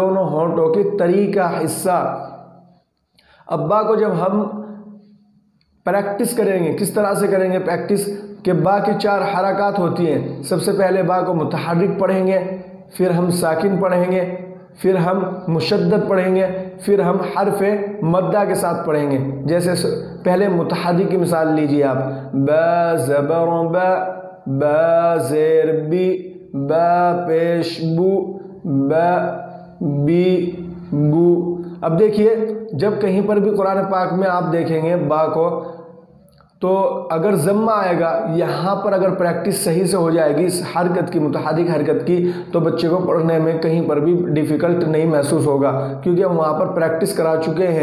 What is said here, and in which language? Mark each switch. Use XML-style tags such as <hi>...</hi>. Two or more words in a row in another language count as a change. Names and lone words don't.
<ur>دونوں ہونٹوں کی تری کا حصہ۔ اب با کو جب ہم پریکٹس کریں گے، کس طرح سے کریں گے پریکٹس؟ کہ با کی 4 حرکات ہوتی ہیں۔ سب سے پہلے با کو متحرک پڑھیں گے، پھر ہم ساکن پڑھیں گے، پھر ہم مشدد پڑھیں گے، پھر ہم حرف مدہ کے ساتھ پڑھیں گے۔ جیسے پہلے متحرک کی مثال لیجئے آپ، با زبر با، با زیر بی، با پیش بو، با بی بو۔ اب دیکھیے جب کہیں پر بھی قرآن پاک میں آپ دیکھیں گے با کو، تو اگر ضمہ آئے گا، یہاں پر اگر پریکٹس صحیح سے ہو جائے گی اس حرکت کی، متحرک حرکت کی، تو بچے کو پڑھنے میں کہیں پر بھی ڈیفیکلٹ نہیں محسوس ہوگا، کیونکہ ہم وہاں پر پریکٹس کرا چکے ہیں۔</ur>